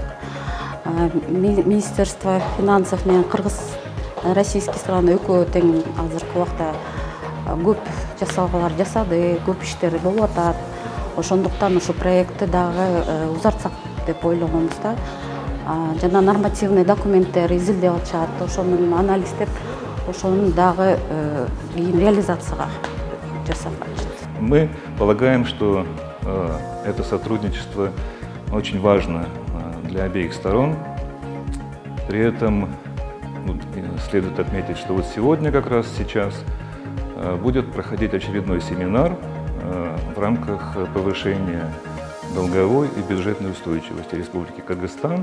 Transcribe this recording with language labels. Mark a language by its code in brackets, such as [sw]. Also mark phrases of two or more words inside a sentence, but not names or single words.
[ru] Министерство финансов [ky] менен [ru] российский страна [ky] экөө тең азыркы убакта көп жасалгалар жасады, көп иштер болуп атат. Ошондуктан ушу проектти дагы узартсак деп ойлогонбуз да. Жана нормативный документтер изилдеп атышат, ошонун анализдеп, ошонун дагы кийин реализацияга жасап атышат. [ru] Мы полагаем, что это сотрудничество очень важно для обеих сторон. При этом следует отметить, что вот сегодня, как раз сейчас, будет проходить очередной семинар в рамках повышения долговой и бюджетной устойчивости Республики Кыргызстан.